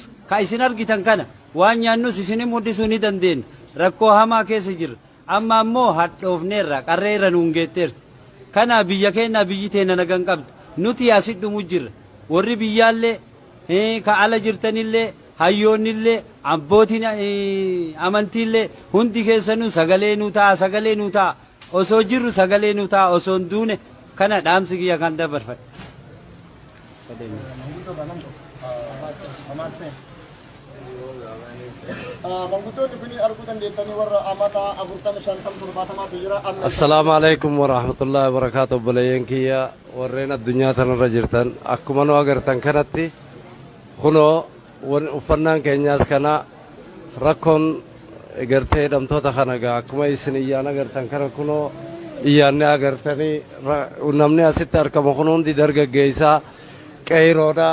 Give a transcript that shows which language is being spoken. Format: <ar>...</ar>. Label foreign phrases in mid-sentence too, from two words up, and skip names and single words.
<om>ka isin argitan kana waan nyaannus isin muddisuu ni dandeenya rakkoo hamaa keessa jirra amma ammoo hadhoofneerra qarreerra nuun geetteerti kana biyya keenya biyyi teenya nagan qabdu nuti asit dhumu jirra warri biyyaallee ka ala jirtanillee hayyoonnillee abbootiin amantiillee hundi keessanuu sagalee nu ta'a osoo jirru sagalee nu ta'a osoo hin duune kana dhaamsi kiyya kan dabarfadhe.</om> <ar>السلام عليكم ورحمة الله وبركاته.</ar> <om>Balayen kiyya warreen addunyaa tanarra jirtan akkuma nu agartan kanatti kunoo uffannaan keenyaas kana rakkoon gartee hidhamtoota kana akkuma isin iyyaan agartan kana kunoo iyyaanne agartanii namni asitti argamu kun hundi dargaggeessaa qeeroodha.</om>